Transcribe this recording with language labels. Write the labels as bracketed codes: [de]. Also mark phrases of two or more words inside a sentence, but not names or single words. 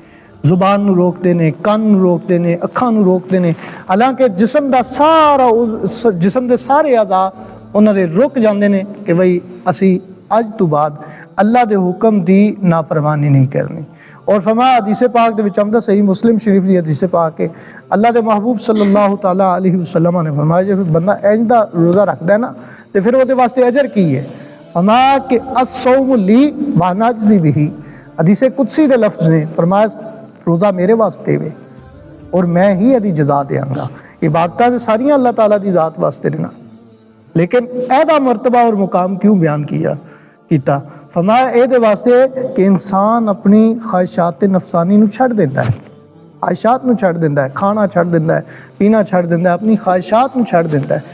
[pa] ਜ਼ੁਬਾਨ ਨੂੰ ਰੋਕਦੇ ਨੇ, ਕੰਨ ਨੂੰ ਰੋਕਦੇ ਨੇ, ਅੱਖਾਂ ਨੂੰ ਰੋਕਦੇ ਨੇ। ਹਾਲਾਂਕਿ ਜਿਸਮ ਦਾ ਸਾਰਾ ਜਿਸਮ ਦੇ ਸਾਰੇ ਆਜ਼ਾ ਉਹਨਾਂ ਦੇ ਰੁਕ ਜਾਂਦੇ ਨੇ ਕਿ ਬਈ ਅਸੀਂ ਅੱਜ ਤੋਂ ਬਾਅਦ ਅੱਲਾਹ ਦੇ ਹੁਕਮ ਦੀ ਨਾਫਰਮਾਨੀ ਨਹੀਂ ਕਰਨੀ। اور فرمایا حدیث پاک دے وچ آمدا صحیح مسلم شریف دی حدیث پاک ہے اللہ دے محبوب [ar] صلی اللہ تعالی علیہ وسلم [pa] نے فرمایا جے بندہ انج دا روزہ رکھدا ہے نا تے پھر اودے واسطے اجر کی ہے؟ فرمایا کہ [ar] الصوم لی وانا اجزی بہ، [pa] حدیث قدسی دے لفظ نے فرمایا روزہ میرے واسطے وے اور میں ہی ادی جزا دیاں گا۔ عبادتاں تے ساریاں اللہ تعالی دی ذات واسطے نے نا، لیکن ایدا مرتبہ اور مقام کیوں بیان کیتا؟ فرمایا اے دے واسطے کہ انسان اپنی خواہشات نفسانی نو چھڑ دیتا ہے، خواہشات نو چھڑ دیتا ہے، کھانا چھڑ دیتا ہے، پینا چھڑ دیتا ہے، اپنی خواہشات نو چھڑ دیتا ہے۔